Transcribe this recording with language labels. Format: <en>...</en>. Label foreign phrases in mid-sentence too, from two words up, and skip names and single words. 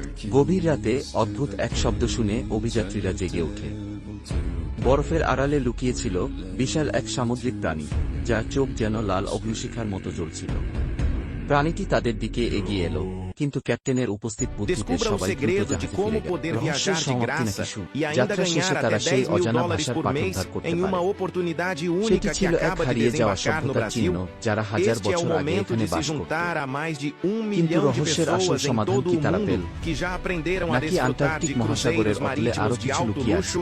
<bn>গভীর রাতে অদ্ভুত এক শব্দ শুনে অভিযাত্রীরা জেগে ওঠে। বরফের আড়ালে লুকিয়েছিল বিশাল এক সামুদ্রিক প্রাণী, যার চোখ যেন লাল অগ্নিশিখার মতো জ্বলছিল। প্রাণীটি তাদের দিকে এগিয়ে এলো, কিন্তু ক্যাপ্টেনের উপস্থিত বুদ্ধিতে</bn> <pt>Descubra o</pt> <bn>সবাই দ্রুত</bn> <pt>segredo de</pt> <bn>জাহাজে</bn> <pt>como</pt> <bn>ফিরে গেল।</bn> <pt>poder</pt> <bn>রহস্যের</bn> <pt>viajar de</pt> <bn>সমাপ্তি</bn> <pt>graça</pt> <bn>নাকি শুরু।</bn> <pt>e ainda</pt> <bn>যাত্রা শেষে</bn> <pt>ganhar</pt> <bn>তারা</bn> <pt>até</pt> <bn>সেই</bn> <pt>10 mil</pt> <bn>অজানা</bn> <pt>dólares</pt> <bn>ভাষার</bn> <pt>por</pt> <bn>পাঠ</bn> <pt>mês</pt> <bn>উদ্ধার করতে</bn> <pt>em uma</pt> <bn>পারে।</bn> <pt>oportunidade</pt> <bn>সেটি</bn> <pt>única que</pt> <bn>ছিল এক</bn> <pt>acaba de</pt> <bn>হারিয়ে যাওয়া</bn> <pt>desembarcar no</pt> <bn>সভ্যতার চিহ্ন,</bn> <pt>Brasil.</pt> <bn>যারা হাজার</bn> <pt>Este é o</pt> <bn>বছর আগে</bn> <pt>momento</pt> <bn>এখানে</bn> <pt>de se</pt> <bn>বাস করত।</bn> <pt>juntar a mais de 1</pt> <bn>কিন্তু</bn> <pt>milhão de</pt> <bn>রহস্যের আসল</bn> <pt>pessoas em</pt> <bn>সমাধান</bn> <pt>todo</pt> <bn>কি</bn> <pt>o</pt> <bn>তারা</bn> <pt>mundo</pt> <bn>পেল?</bn> <pt>que já aprenderam a</pt> <bn>নাকি</bn> <pt>desfrutar</pt> <bn>আন্টার্কটিক</bn> <pt>de</pt> <bn>মহাসাগরের</bn> <pt>cruzeiros</pt> <bn>অতলে আরো</bn> <pt>marítimos de</pt> <bn>কিছু</bn> <pt>alto</pt> <bn>লুকিয়ে আছে?</bn> <pt>luxo</pt>